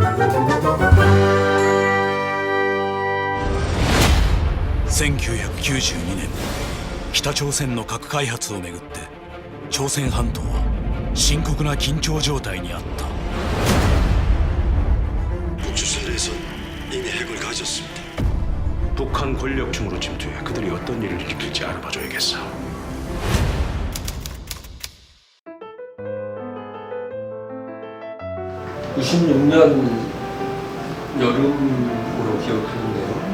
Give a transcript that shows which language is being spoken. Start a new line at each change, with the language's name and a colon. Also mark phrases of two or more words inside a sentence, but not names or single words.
Japanese: 1992 年、北朝鮮の核開発をめぐって朝鮮半島は深刻な緊張状態にあった。
Korean: 북조선에서 이미 핵을 가졌습니다. 북한 권력층으로 침투해 그들이 어떤 일을 일으킬지 알아봐줘야겠어. (96년) 여름으로 기억하는데요.